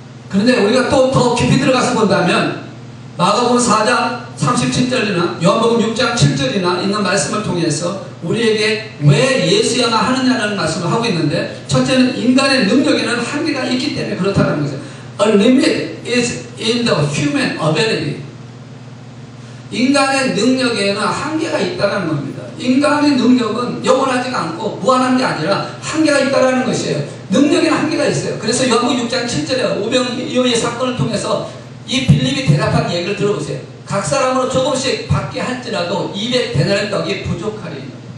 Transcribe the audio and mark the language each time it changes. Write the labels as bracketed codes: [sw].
[ko] 그런데 우리가 또 더 깊이 들어가서 본다면 마가복음 4장 37절이나 요한복음 6장 7절이나 있는 말씀을 통해서 우리에게 왜 예수야만 하느냐는 말씀을 하고 있는데, 첫째는 인간의 능력에는 한계가 있기 때문에 그렇다는 거죠. [en] A limit is in the human ability. [ko] 인간의 능력에는 한계가 있다는 겁니다. 인간의 능력은 영원하지가 않고 무한한 게 아니라 한계가 있다는 것이에요. 능력에는 한계가 있어요. 그래서 요한복음 6장 7절에 오병이어의 사건을 통해서 이 빌립이 대답한 얘기를 들어보세요. 각 사람으로 조금씩 받게 할지라도 200데나리 떡이 부족하리니.